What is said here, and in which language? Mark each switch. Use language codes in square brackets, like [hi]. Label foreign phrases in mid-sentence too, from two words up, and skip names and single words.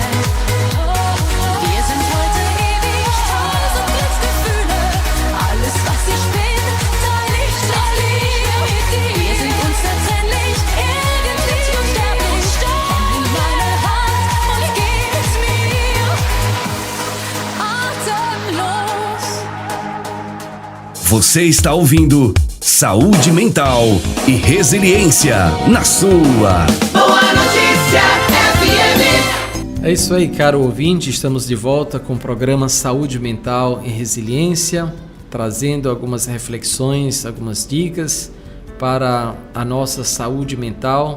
[de] Wir sind heute ewig, 1000 Glücksgefühle. Alles, was ich bin, teile ich mit dir. Wir sind unzertrennlich, irgendwie unsterblich. Komm in meine Hand und gib es mir. Atemlos. [pt] Você está ouvindo Saúde Mental e Resiliência na sua. Boa Notícia FM. É isso aí, caro ouvinte, estamos de volta com o programa Saúde Mental e Resiliência, trazendo algumas reflexões, algumas dicas para a nossa saúde mental.